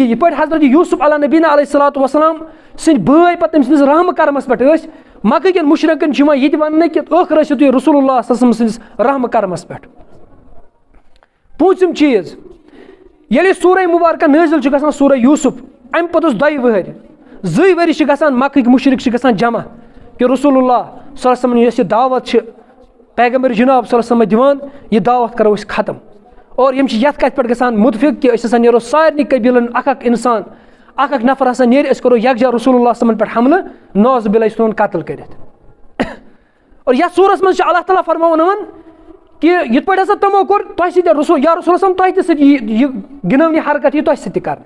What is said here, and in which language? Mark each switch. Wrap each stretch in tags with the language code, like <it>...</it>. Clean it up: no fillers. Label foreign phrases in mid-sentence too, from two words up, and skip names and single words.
<ks>یِتھ پٲٹھۍ حضرت یوٗسف علیٰ نبیٖنا علیہ صلاتُ وسلام سٕنٛدۍ بٲے پتہٕ تٔمۍ سٕنٛدِس رحمہٕ کرمس پٮ۪ٹھ ٲسۍ, مکہٕ کٮ۪ن مُشرِکن چھُ یِوان یہِ تہِ وَننہٕ کہِ ٲخٕر ٲسِو تُہۍ رسول اللہ صلی اللہ علیہ وسلم سٕنٛدِس رحمہٕ کرمس پٮ۪ٹھ. پوٗژِم چیٖز, ییٚلہِ سورہ مُبارکہ نٲزِل چھُ گژھان سورہ یوٗسف, اَمہِ پوٚتُس 2 ؤہٕرۍ 2 ؤری چھِ گژھان مکہٕکۍ مُشرِک چھِ گژھان جمع کہِ رسول اللہ صلی اللہ علیہ وسلم یۄس یہِ دعوت چھِ پیغمبر جناب صلی اللہ علیہ وسلم دِوان, یہِ دعوت کرو أسۍ ختم. اور یِم چھِ یَتھ کَتھِ پٮ۪ٹھ گژھان مُتفِق کہِ أسۍ ہسا نیرو سارنٕے قبیٖلن اکھ اِنسان اکھ نفر ہسا نیرِ, أسۍ کرو یکجا رسول اللہ صلی اللہ علیہ وسلم پٮ۪ٹھ حملہٕ, نعوذ باللہ أسۍ ژھٕنون قتل کٔرِتھ. اور یتھ سورس منٛز چھُ اللہ تعالیٰ فرماوان کہِ یِتھ پٲٹھۍ ہسا تِمو کوٚر تۄہہِ سۭتۍ رسول یا رسول صلی تۄہہِ تہِ سۭتۍ یہِ گِنٲونی حرکت یہِ تۄہہِ سۭتۍ تہِ کرنہٕ.</ks>